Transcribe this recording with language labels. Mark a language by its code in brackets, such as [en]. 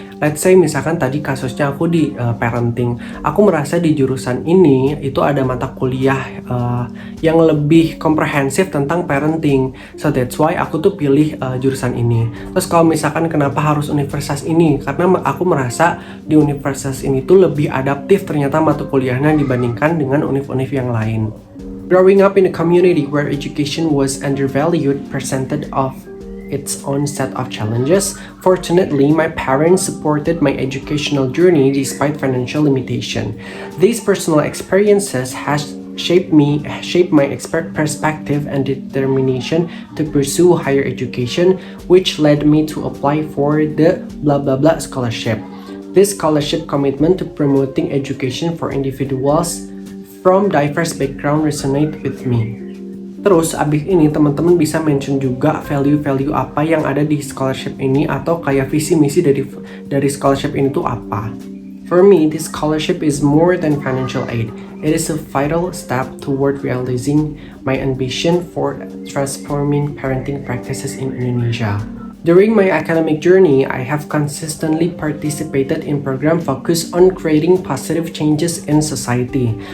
[en] Let's say [id] misalkan tadi kasusnya aku di parenting. Aku merasa di jurusan ini itu ada mata kuliah yang lebih komprehensif tentang parenting. [en] So that's why [id] aku tuh pilih jurusan ini. Terus kalau misalkan kenapa harus universitas ini? Karena aku merasa di universitas ini tuh lebih adaptif ternyata mata kuliahnya dibandingkan dengan univ-univ yang lain. [en] Growing up in a community where education was undervalued presented of its own set of challenges. Fortunately, my parents supported my educational journey despite financial limitation. These personal experiences shape my expert perspective and determination to pursue higher education, which led me to apply for the blah blah blah scholarship. This scholarship commitment to promoting education for individuals from diverse background resonate with me. [id] Terus abis ini teman-teman bisa mention juga value-value apa yang ada di scholarship ini atau kayak visi misi dari scholarship ini tuh apa. [en] For me, this scholarship is more than financial aid. It is a vital step toward realizing my ambition for transforming parenting practices in Indonesia. During my academic journey, I have consistently participated in programs focused on creating positive changes in society.